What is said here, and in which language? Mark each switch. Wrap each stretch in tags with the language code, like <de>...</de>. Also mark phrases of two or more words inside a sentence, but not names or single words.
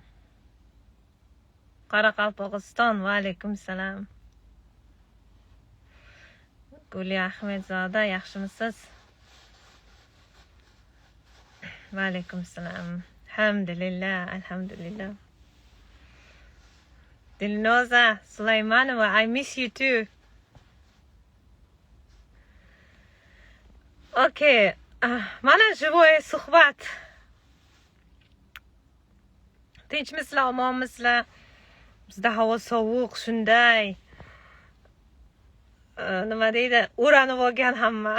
<uz>Qoraqalpog'iston, va alaykum salom. Guli Ahmedzoda, yaxshimisiz? Va alaykum salom. Alhamdulillah, alhamdulillah. Dilnoza Sulaymanova,</uz> <en>I miss you too.</en> <uz>Okay, mana живое suhbat. Tinchmisizlar, omonmisizlar? Bizda havo sovuq, shunday. Nima deydi? O'ranib olgan hamma.</uz>